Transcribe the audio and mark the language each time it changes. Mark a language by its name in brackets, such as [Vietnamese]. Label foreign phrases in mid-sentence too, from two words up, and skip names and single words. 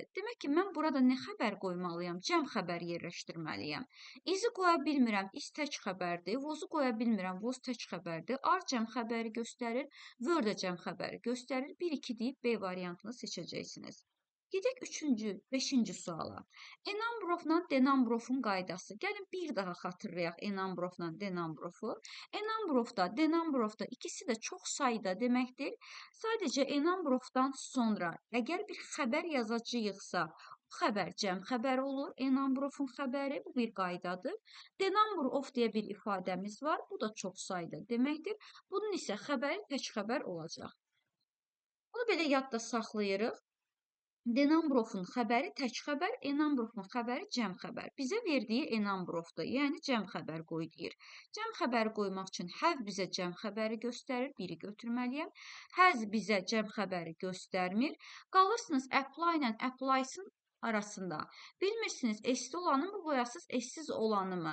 [Azerbaijani] Demək ki, mən burada nə xəbər qoymalıyam? Cəm xəbər yerləşdirməliyəm. Izi qoya bilmirəm, is tək xəbərdir. Was-u qoya bilmirəm, was tək xəbərdir. Are cəm xəbəri göstərir, were də cəm xəbəri göstərir. 1-2 deyib B variantını seçəcəksiniz. Gedək 5-ci suala. [English] A number of-la the number of-un qaydası. [Azerbaijani] Gəlin bir daha xatırlayaq [English] a number of-la the number of-u. A number of-da, the number of-da [Azerbaijani] ikisi də çox sayda deməkdir. Sadəcə [English] a number of-dan [Azerbaijani] sonra əgər bir xəbər yazacağıqsa, bu xəbər cəm xəbəri olur. [English] A number of-un [Azerbaijani] xəbəri bu bir qaydadır. [English] The number of [Azerbaijani] deyə bir ifadəmiz var. Bu da çox sayda deməkdir. Bunun isə xəbəri tək xəbər olacaq. Bunu belə yadda saxlayırıq. [English] The number of-un [Azerbaijani] xəbəri tək xəbər, [English] a number of-un [Azerbaijani] xəbəri cəm xəbər. Bizə verdiyi [English] a number of-dur, [Azerbaijani] yəni cəm xəbər qoy deyir. Cəm xəbəri qoymaq üçün have bizə cəm xəbəri göstərir, biri götürməliyəm. Has bizə cəm xəbəri göstərmir. Qalırsınız apply ilə apply-sın arasında. Bilmirsiniz, S-li olanı mı qoyasınız, S-siz olanı mı?